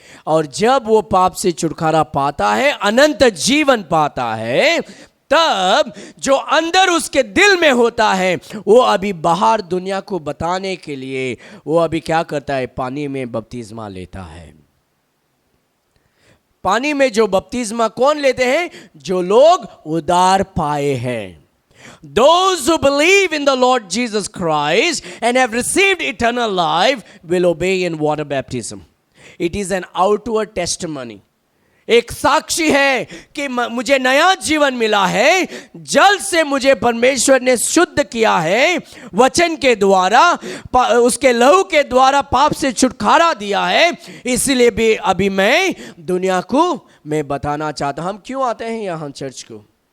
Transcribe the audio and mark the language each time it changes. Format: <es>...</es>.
<hi>और जब वो पाप से छुटकारा पाता है, अनंत जीवन पाता है, तब जो अंदर उसके दिल में होता है वो अभी बाहर दुनिया को बताने के लिए वो अभी क्या करता है? पानी में बपतिस्मा लेता है। पानी में जो बपतिस्मा कौन लेते हैं? जो लोग उद्धार पाए हैं।</hi> <en>Those who believe in the Lord Jesus Christ and have received eternal life will obey in water baptism. It is an outward testimony.</en> <hi>एक साक्षी है कि मुझे नया जीवन मिला है, जल से मुझे परमेश्वर ने शुद्ध किया है, वचन के द्वारा, उसके लहू के द्वारा पाप से छुटकारा दिया है। इसलिए भी अभी मैं दुनिया को मैं बताना चाहता हूं। हम क्यों आते हैं यहाँ चर्च को?</hi>